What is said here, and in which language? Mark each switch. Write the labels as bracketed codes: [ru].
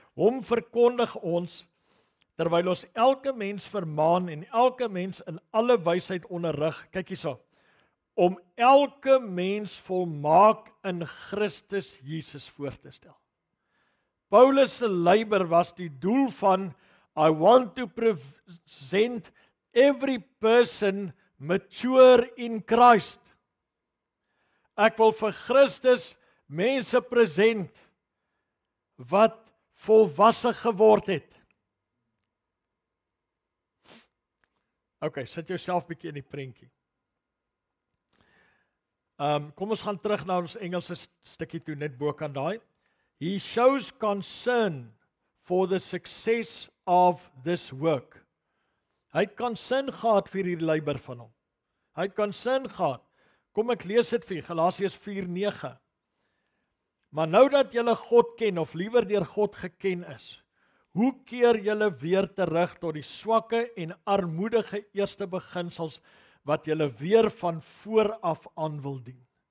[af] Hom verkondig ons, terwyl ons elke mens vermaan en elke mens in alle wysheid onderrig, kyk hierso, om elke mens volmaak in Christus Jesus voor te stel. Paulus se leiber was die doel van [en] I want to present every person mature in Christ. [af] Ek wil vir Christus mense present wat volwasse geword het. OK, sit jouself bietjie in die prentjie. Kom ons gaan terug na ons Engelse stukkie toe, net bo kan daai. [en] He shows concern for the success of this work. [af] Hy het concern gehad vir die leiber van hom. Hy het concern gehad. Kom ek lees dit vir Galasiërs 4:9. Maar nou dat julle God ken, of liewer deur God geken is, hoe keer julle weer terug tot die swakke en armoedige eerste beginsels wat julle weer van vooraf aan wil dien?